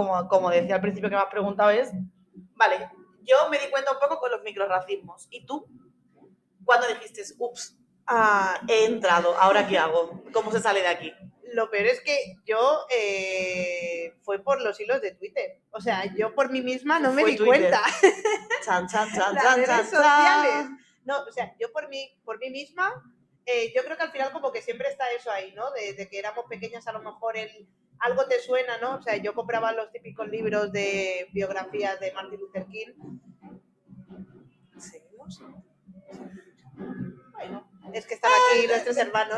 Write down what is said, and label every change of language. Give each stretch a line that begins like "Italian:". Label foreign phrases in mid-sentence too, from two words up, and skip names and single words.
Spanish: Como decía al principio que me has preguntado es, vale, yo me di cuenta un poco con los microrracismos. ¿Y tú? ¿Cuándo dijiste, ups, he entrado, ahora qué hago? ¿Cómo se sale de aquí? Lo peor es que yo fue por los hilos de Twitter. O sea, yo por mí misma no me di cuenta. Chan, chan, chan, Las chan, redes chan, sociales. chan. No, o sea, yo por mí misma, yo creo que al final como que siempre está eso ahí, ¿no? De que éramos pequeñas, a lo mejor algo te suena, ¿no? O sea, yo compraba los típicos libros de biografías de Martin Luther King. ¿Seguimos? Bueno, es que están aquí nuestros hermanos.